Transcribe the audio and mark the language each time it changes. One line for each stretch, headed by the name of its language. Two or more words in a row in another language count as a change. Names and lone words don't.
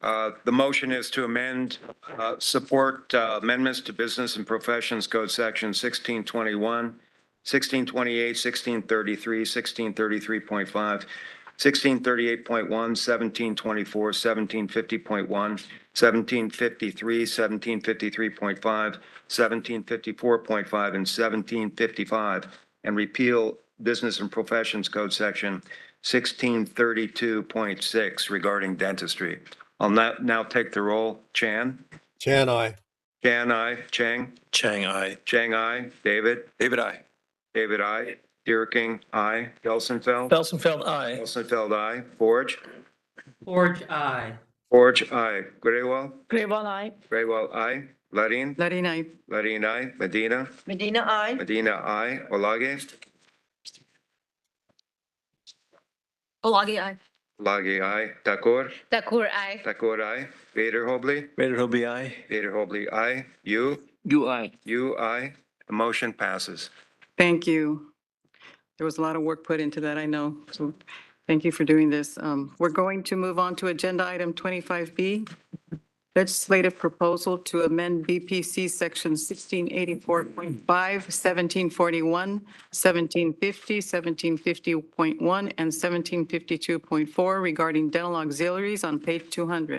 English: The motion is to support amendments to Business and Professions Code Section 1621, 1628, 1633, 1633.5, 1638.1, 1724, 1750.1, 1753, 1753.5, 1754.5, and 1755, and repeal Business and Professions Code Section 1632.6 regarding dentistry. I'll now take the roll. Chan? Chan, aye. Chan, aye. Chang? Chang, aye. Chang, aye. David? David, aye. David, aye. Deerking, aye. Gelsenfeld? Felsenfeld, aye. Gelsenfeld, aye. Forge? Forge, aye. Forge, aye. Grewal? Grayval, aye. Grewal, aye. Larin? Larin, aye. Larin, aye. Medina? Medina, aye. Medina, aye. Olage? Olagi, aye. Olage, aye. Takur? Thakur, aye. Takur, aye. Vader Hobley? Vader Hobley, aye. Vader Hobley, aye. You? You, aye. You, aye. The motion passes. Thank you. There was a lot of work put into that, I know. So thank you for doing this. We're going to move on to agenda item 25B. Legislative proposal to amend BPC section 1684.5, 1741, 1750, 1750.1, and 1752.4 regarding dental auxiliaries on page 200.